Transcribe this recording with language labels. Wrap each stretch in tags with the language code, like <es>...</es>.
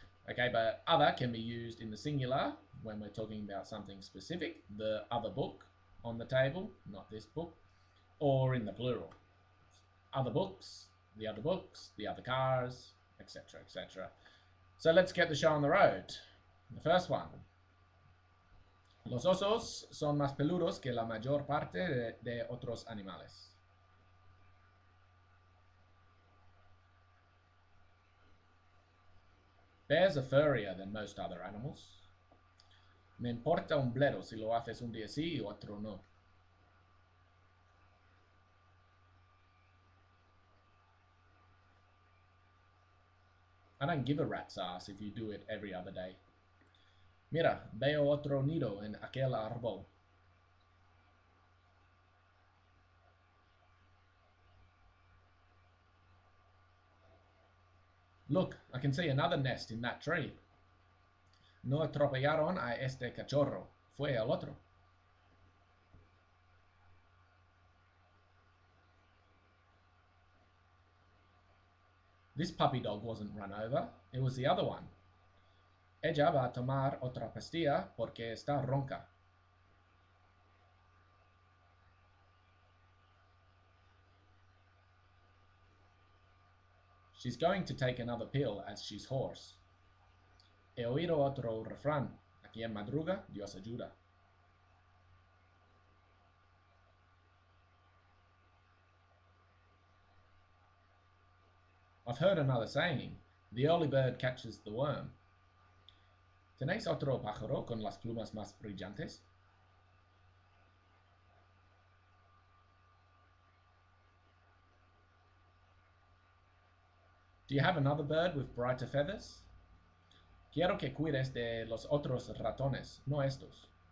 <en>Okay, but other can be used in the singular when we're talking about something specific, the other book on the table, not this book, or in the plural. Other books, the other cars, etc., etc. So let's get the show on the road. The first one.</en> <es>Los osos son más peludos que la mayor parte de otros animales.</es> <en>Bears are furrier than most other animals.</en> <es>Me importa un bledo si lo haces un día sí y otro no.</es> <en>I don't give a rat's ass if you do it every other day.</en> <es>Mira, veo otro nido en aquel árbol.</es> <en>Look, I can see another nest in that tree.</en> <es>No atropellaron a este cachorro. Fue el otro.</es> <en>This puppy dog wasn't run over. It was the other one.</en> <es>Ella va a tomar otra pastilla porque está ronca.</es> <en>She's going to take another pill as she's hoarse.</en> <es>He oído otro refrán. A quien madruga, Dios ayuda.</es> <en>I've heard another saying. The early bird catches the worm.</en> <es>¿Tenéis otro pájaro con las plumas más brillantes?</es> <en>Do you have another bird with brighter feathers?</en> <es>Quiero que cuides de los otros ratones, no estos.</es>